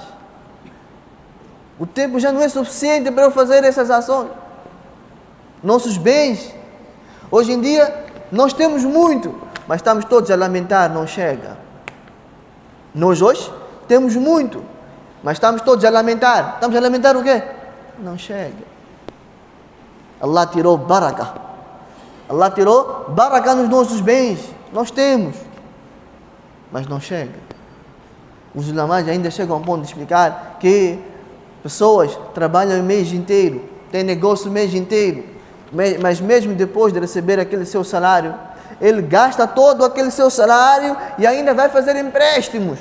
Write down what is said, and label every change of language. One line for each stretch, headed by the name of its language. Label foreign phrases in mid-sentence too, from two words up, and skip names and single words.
Portuguese: O tempo já não é suficiente para eu fazer essas ações. Nossos bens. Hoje em dia, nós temos muito, mas estamos todos a lamentar, não chega. Nós hoje temos muito, mas estamos todos a lamentar. Estamos a lamentar o quê? Não chega. Allah tirou barakah. Allah tirou barakah nos nossos bens. Nós temos, mas não chega. Os ulamás ainda chegam ao ponto de explicar que pessoas trabalham o mês inteiro, têm negócio o mês inteiro, mas mesmo depois de receber aquele seu salário, ele gasta todo aquele seu salário e ainda vai fazer empréstimos.